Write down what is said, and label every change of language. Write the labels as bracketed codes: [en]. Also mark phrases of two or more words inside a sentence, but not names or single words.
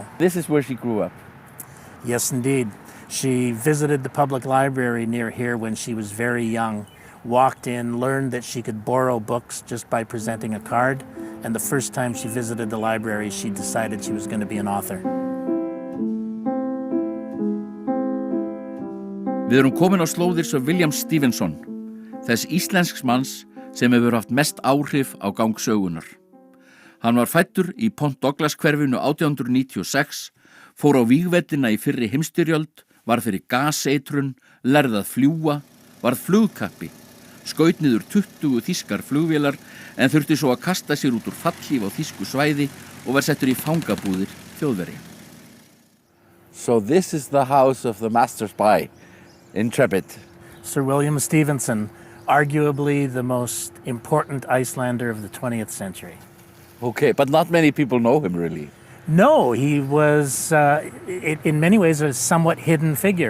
[en] This is where she grew up? Yes, indeed. She visited the public library near here when she was very young, walked in, learned that she could borrow books just by presenting a card, and the first time she visited the library, she decided she was going to be an author. [is] Við erum komin á slóðir Sir William Stevenson, þess íslensks manns sem hefur haft mest áhrif á gang sögunar. Hann var fæddur í Point Douglas hverfinu 1896, fór á vígveldina í fyrri heimsstyrjöld, var fyrir gaseitrun, lærði að fljúga, varð flugkappi, skaut niður 20 þýskar flugvélar en þurfti svo að kasta sér út úr fallhlíf á þýsku svæði og var settur í fangabúðir Þjóðverja. [en] So this is the house of the master spy, intrepid. Sir William Stevenson, arguably the most important Icelander of the 20th century. Okay, but not many people know him really. No, he was, in many ways, a somewhat hidden figure.